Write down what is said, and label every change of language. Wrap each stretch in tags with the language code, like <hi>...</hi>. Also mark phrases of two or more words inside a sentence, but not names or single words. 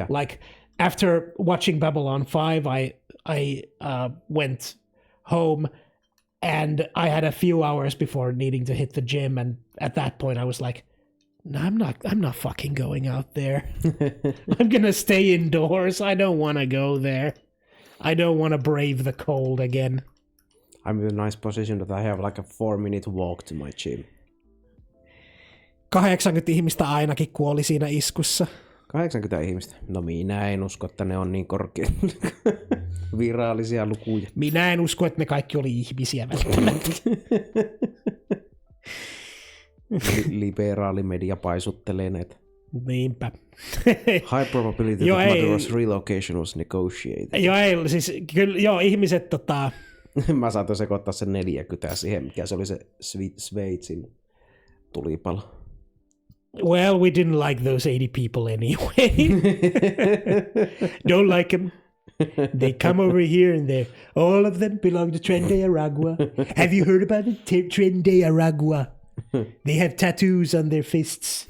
<en>Like, after watching Babylon 5, I went home and I had a few hours before needing to hit the gym, and at that point I was like, no, I'm not fucking going out there. I'm gonna stay indoors. I don't want to go there. I don't want to brave the cold again. I'm in a nice position that I have like a 4-minute walk to my gym.</en> <fi>80 ihmistä ainakin kuoli siinä iskussa. 80 ihmistä? No minä en usko, että ne on niin korkeita virallisia lukuja. Minä en usko, että ne kaikki oli ihmisiä välttämättä. Liberaali media paisuttelee näitä. Niinpä.</fi> <en>High probability that Maduro's relocation was negotiated.</en> <fi>Joo, siis kyllä, ihmiset Mä saatoin sekoittaa sen 40 siihen, mikä se oli se Sveitsin tulipalo.</fi> <en>Well, we didn't like those 80 people anyway. Don't like them. They come over here and all of them belong to Tren de Aragua. Have you heard about it? Tren de Aragua. They have tattoos on their fists.</en>